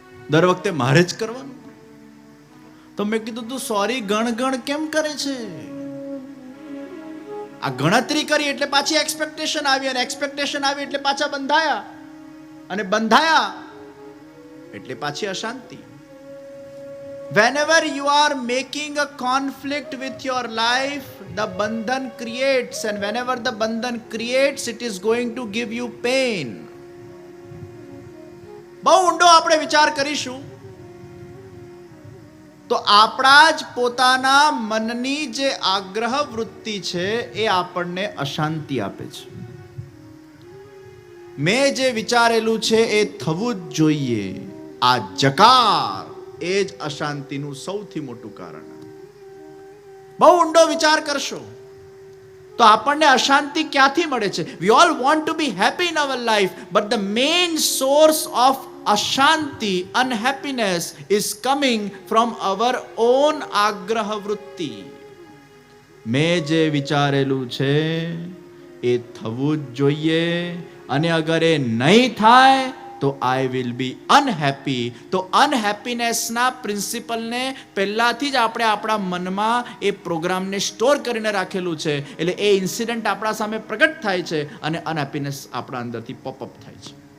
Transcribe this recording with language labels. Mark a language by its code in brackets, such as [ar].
[gu] દર વખતે મારે જ કરવાનું. તો મેં કીધું તું સોરી ગણ કેમ કરે છે? આ ગણતરી કરી એટલે પાછી એક્સપેક્ટેશન આવી, અને એક્સપેક્ટેશન આવી એટલે પાછા બંધાયા, અને બંધાયા એટલે પાછી અશાંતિ. [en] Whenever you are making a conflict with your life, the bandhan creates, and whenever the bandhan creates, it is going to give you pain. [gu] બહુ ઊંડો આપણે વિચાર કરીશું તો આપણા જ પોતાના મનની જે આગ્રહ વૃત્તિ છે એ આપણને અશાંતિ આપે છે. મેં જે વિચારેલું છે એ થવું જ જોઈએ, આ જકાર એ જ અશાંતિનું સૌથી મોટું કારણ. બહુ ઊંડો વિચાર કરશો તો આપણને અશાંતિ ક્યાંથી મળે છે? [en] We all want to be happy in our life, but the main source of અશાંતિ, unhappiness is coming from our own આગ્રહ વૃત્તિ. [gu] મેં જે વિચારેલું છે એ થવું જ જોઈએ. અને અગર એ નહીં થાય તો [en] I will be unhappy. [gu] તો અનહેપીનેસના પ્રિન્સિપલને પહેલાથી જ આપણે આપણા મનમાં એ પ્રોગ્રામને સ્ટોર કરીને રાખેલું છે. એટલે એ ઇન્સિડન્ટ આપણા સામે પ્રગટ થાય છે અને અનહેપીનેસ આપણા અંદરથી પોપઅપ થાય છે.